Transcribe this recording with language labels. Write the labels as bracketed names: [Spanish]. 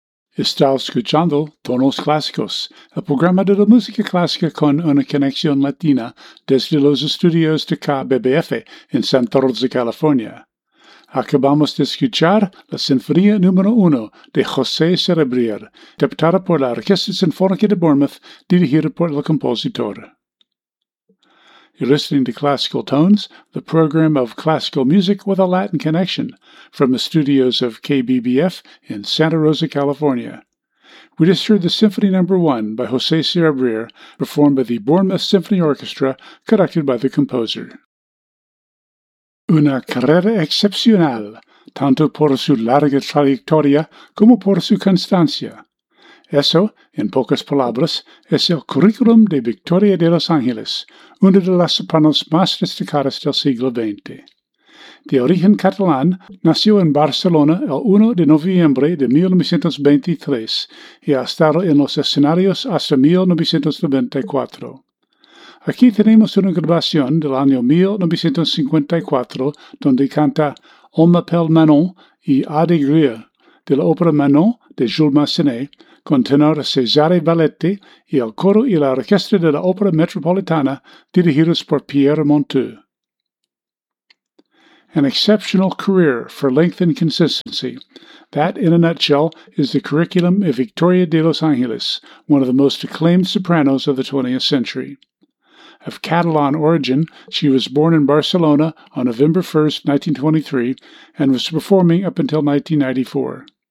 [Spanish] Está escuchando Tonos Clásicos, el programa de la música clásica con una conexión latina desde los estudios de KBBF en Santa Rosa, California. Acabamos de escuchar la Sinfonía número 1 de José Serabrier, interpretada por la Orquesta Sinfónica de Bournemouth, dirigida por el compositor. [English] You're listening to Classical Tones, the program of classical music with a Latin connection, from the studios of KBBF in Santa Rosa, California. We just heard the Symphony No. 1 by José Serabrier, performed by the Bournemouth Symphony Orchestra, conducted by the composer. [Spanish] Una carrera excepcional, tanto por su larga trayectoria como por su constancia. Eso, en pocas palabras, es el currículum de Victoria de los Ángeles, una de las sopranos más destacadas del siglo XX. De origen catalán, nació en Barcelona el 1 de noviembre de 1923 y ha estado en los escenarios hasta 1994. Aquí tenemos una grabación del año 1954 donde canta On m'appelle Manon y A de Grieux de la ópera Manon de Jules Massenet, con tenor Cesare Valletti y el coro y la orquesta de la ópera metropolitana dirigidos por Pierre Monteux. [English] An exceptional career for length and consistency. That, in a nutshell, is the curriculum of Victoria de los Ángeles, one of the most acclaimed sopranos of the 20th century. Of Catalan origin, she was born in Barcelona on November 1, 1923, and was performing up until 1994.